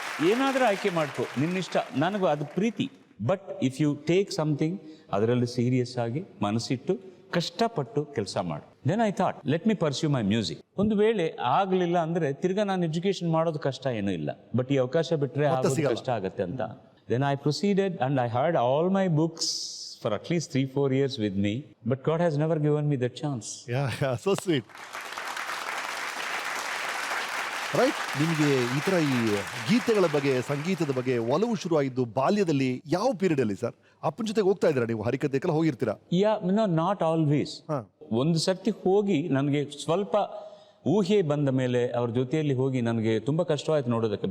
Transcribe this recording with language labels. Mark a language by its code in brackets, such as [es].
[kn] ಏನಾದ್ರೂ ಆಯ್ಕೆ ಮಾಡ್ಕೊ, ನಿನ್ನಿಷ್ಟ. ನನಗೂ ಅದು ಪ್ರೀತಿ. [en] but if you take something, [kn] ಅದರಲ್ಲಿ ಸೀರಿಯಸ್ ಆಗಿ ಮನಸ್ಸಿಟ್ಟು ಕಷ್ಟಪಟ್ಟು ಕೆಲಸ ಮಾಡು. [en] Then I thought, let me pursue my music. [kn] ಒಂದು ವೇಳೆ ಆಗಲಿಲ್ಲ ಅಂದ್ರೆ ತಿರ್ಗಾ ನಾನು ಎಜುಕೇಶನ್ ಮಾಡೋದು ಕಷ್ಟ ಏನೂ ಇಲ್ಲ, ಬಟ್ ಈ ಅವಕಾಶ ಬಿಟ್ಟರೆ ಆಗೋದು ಕಷ್ಟ ಆಗತ್ತೆ ಅಂತ. [en] Then I proceeded and I heard all my books for at least 3-4 years with me, but God has never given me that chance. Yeah, so sweet. Right. [kn] ನಿಮಗೆ ಈ ಥರ ಈ ಗೀತೆಗಳ ಬಗ್ಗೆ, ಸಂಗೀತದ ಬಗ್ಗೆ ಒಲವು ಶುರುವಾಗಿದ್ದು ಬಾಲ್ಯದಲ್ಲಿ ಯಾವ ಪೀರಿಯಡ್ ಅಲ್ಲಿ ಸರ್? ಅಪ್ಪನ ಜೊತೆಗೆ ಹೋಗ್ತಾ ಇದ್ದೀರಾ ನೀವು? ಹರಿಕಥೆಗೆಲ್ಲ ಹೋಗಿರ್ತೀರಾ? [en] Not always. [kn] ಒಂದು ಸರ್ತಿ ಹೋಗಿ ನನಗೆ ಸ್ವಲ್ಪ ಊಹೆ ಬಂದ ಮೇಲೆ ಅವ್ರ ಜೊತೆಯಲ್ಲಿ ಹೋಗಿ ನನಗೆ ತುಂಬ ಕಷ್ಟವಾಯ್ತು ನೋಡೋದಕ್ಕೆ.